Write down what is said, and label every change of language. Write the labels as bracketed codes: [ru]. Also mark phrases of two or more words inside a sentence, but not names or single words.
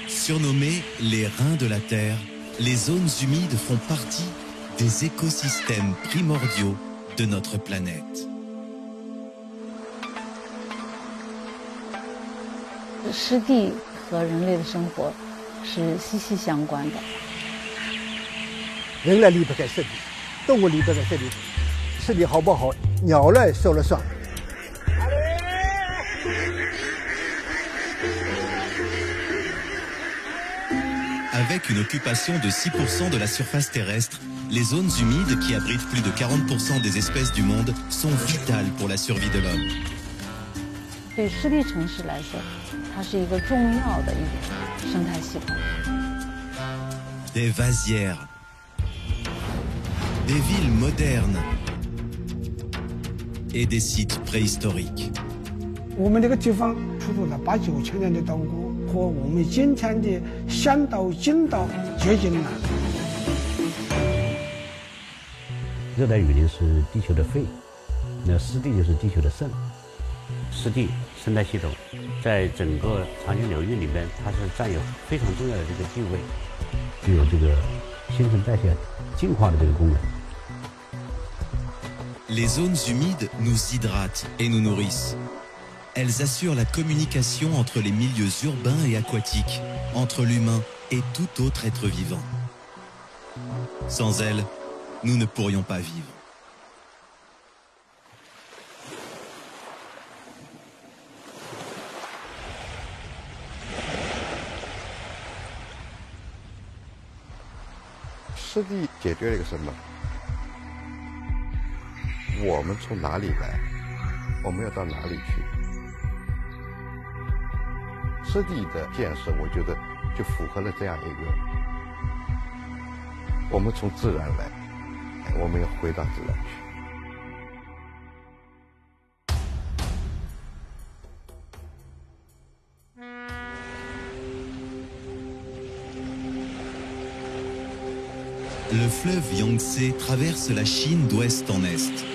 [fr] Surnommées les reins de la Terre, les zones humides font partie des écosystèmes primordiaux de notre planète. [zh] 湿地和人类的生活是息息相关的。人类离不开湿地，动物离不开湿地，湿地好不好，鸟类说了算。 [fr] Avec une occupation de 6% de la surface terrestre, les zones humides qui abritent plus de 40% des espèces du monde sont vitales pour la survie de l'homme. [zh] 对湿地城市来说，它是一个重要的一个生态系统。 [fr] Des vasières, des villes modernes et des sites préhistoriques. [zh] 我们这个地方出土了8、9千年的稻谷，和我们今天的香稻、金稻接近了。热带雨林是地球的肺，那湿地就是地球的肾。湿地生态系统在整个长江流域里面，它是占有非常重要的这个地位，具有这个新陈代谢、净化的这个功能。 [fr] Les zones humides nous hydratent et nous nourrissent. Elles assurent la communication entre les milieux urbains et aquatiques, entre l'humain et tout autre être vivant. Sans elles, nous ne pourrions pas vivre. [zh] Le 湿地解决了一个什么？我们从哪里来？我们要到哪里去？湿地的建设，我觉得就符合了这样一个：我们从自然来，我们要回到自然去。 [fr] Le fleuve Yangtze traverse la Chine d'ouest en est.